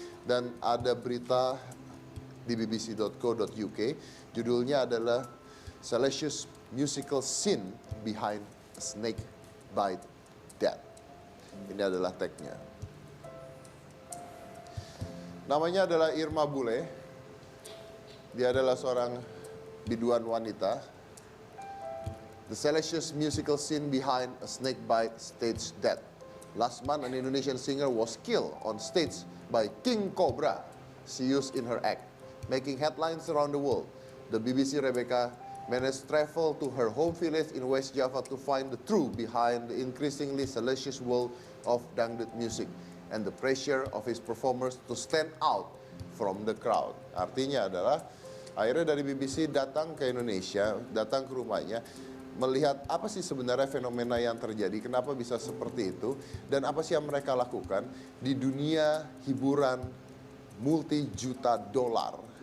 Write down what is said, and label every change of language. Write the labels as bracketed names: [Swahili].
[Indonesian] Dan ada berita di bbc.co.uk, judulnya adalah [English] Salacious Musical Scene Behind a Snake Bite Death. [Indonesian] Ini adalah tagnya. Namanya adalah Irma Bule. Dia adalah seorang biduan wanita. [English] The salacious musical scene behind a snake bite stage death. Last month, an Indonesian singer was killed on stage by King Cobra she used in her act, making headlines around the world. The BBC Rebecca managed travel to her home village in West Java to find the truth behind the increasingly salacious world of dangdut music and the pressure of his performers to stand out from the crowd. [Indonesian] Artinya adalah akhirnya dari BBC datang ke Indonesia, datang ke rumahnya, melihat apa sih sebenarnya fenomena yang terjadi, kenapa bisa seperti itu, dan apa sih yang mereka lakukan di dunia hiburan multi-juta dolar.